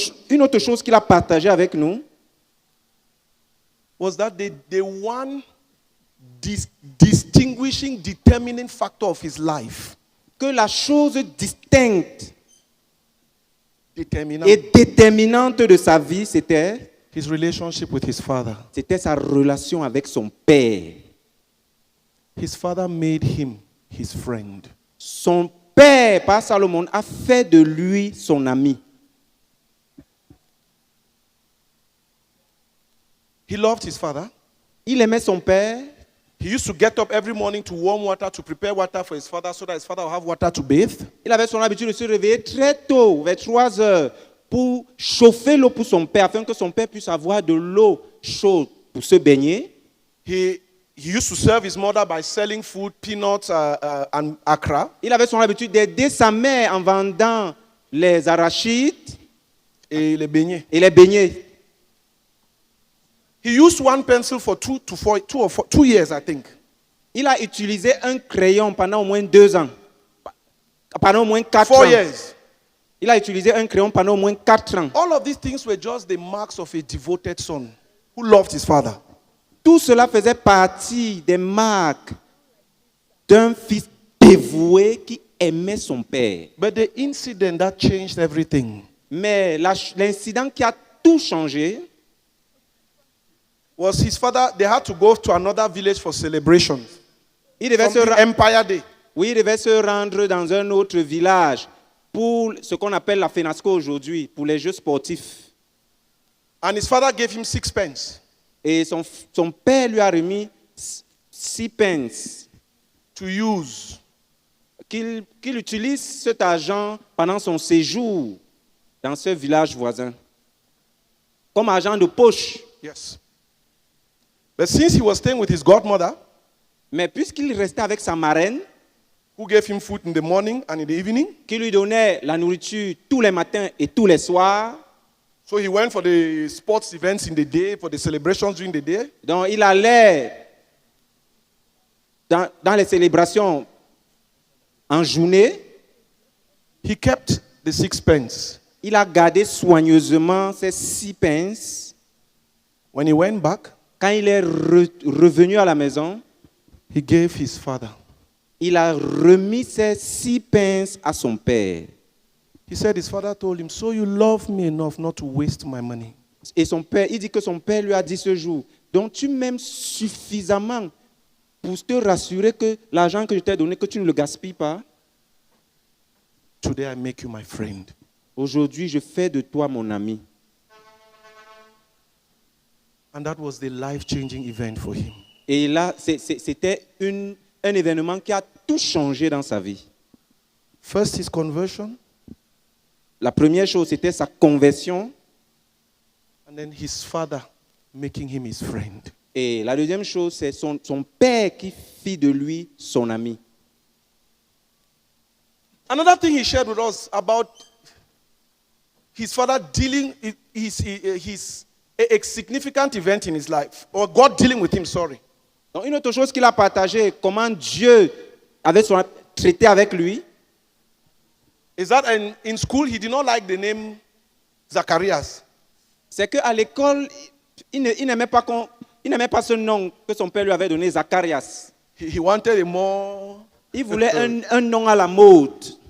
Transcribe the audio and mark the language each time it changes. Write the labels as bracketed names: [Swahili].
[French] Une autre chose qu'il a partagée avec nous, [English] was that the one distinguishing, determining factor of his life, [French] que la chose distincte determinant, et déterminante de sa vie, c'était [English] his relationship with his father. [French] sa relation avec son père. [English] His father made him his friend. [French] Son père, par Salomon, a fait de lui son ami. [English] He loved his father. [French] Il aimait son père. [English] He used to get up every morning to warm water, to prepare water for his father so that his father would have water to bathe. [French] Il avait son habitude de se réveiller très tôt, vers 3 heures, pour chauffer l'eau pour son père, afin que son père puisse avoir de l'eau chaude pour se baigner. [English] He used to serve his mother by selling food, peanuts, and akra. [French] Il avait son habitude d'aider sa mère en vendant les arachides Et les beignets. et les beignets. [English] He used one pencil for 2 years, I think. [French] Il a utilisé un crayon pendant au moins 2 ans. Pendant au moins 4 4 ans. [English] years. [French] Il a utilisé un crayon pendant au moins 4 ans. [English] All of these things were just the marks of a devoted son who loved his father. [French] Tout cela faisait partie des marques d'un fils dévoué qui aimait son père. [English] But the incident that changed everything [French] Mais l'incident qui a tout changé, [English] was his father. They had to go to another village for celebration. [French] il devait, [English] From the Empire Day. [French] il devait se rendre dans un autre village pour ce qu'on appelle la FENASCO aujourd'hui, pour les jeux sportifs. [English] And his father gave him 6 pence [French] Et son père lui a remis 6 pence [English] to use. [French] qu'il utilise cet argent pendant son séjour dans ce village voisin. comme argent de poche. [English] Yes. But since he was staying with his godmother, [French] Mais puisqu'il restait avec sa marraine, [English] who gave him food in the morning and in the evening, [French] qui lui donnait la nourriture tous les matins et tous les soirs, [English] so he went for the sports events in the day, for the celebrations during the day. [French] donc il allait dans les célébrations en journée, [English] He kept the 6 pence. [French] il a gardé soigneusement ses 6 pence. [English] When he went back, [French] Quand il est revenu à la maison, [English] he gave his father. [French] il a remis ses 6 pence à son père. [English] He said his father told him, so you love me enough not to waste my money. [French] Et son père, il dit que son père lui a dit ce jour, donc tu m'aimes suffisamment pour te rassurer que l'argent que je t'ai donné, que tu ne le gaspilles pas. [English] Today I make you my friend. [French] Aujourd'hui, je fais de toi mon ami. [English] And that was the life-changing event for him. [French] Et là, c'était un événement qui a tout changé dans sa vie. [English] First, his conversion, [French] La première chose, c'était sa conversion. [English] and then his father making him his friend. [French] Et la deuxième chose, c'est son père qui fit de lui son ami. [English] Another thing he shared with us about his father dealing, his a significant event in his life, or God dealing with him, sorry. [French] Donc, une autre chose qu'il a partagé, comment Dieu avait traité avec lui, [English] Is that in school he did not like the name Zacharias. [French] c'est qu'à l'école, il n'aimait pas ce nom que son père lui avait donné, Zacharias. [English] He wanted a more. [French] Il voulait un nom à la mode.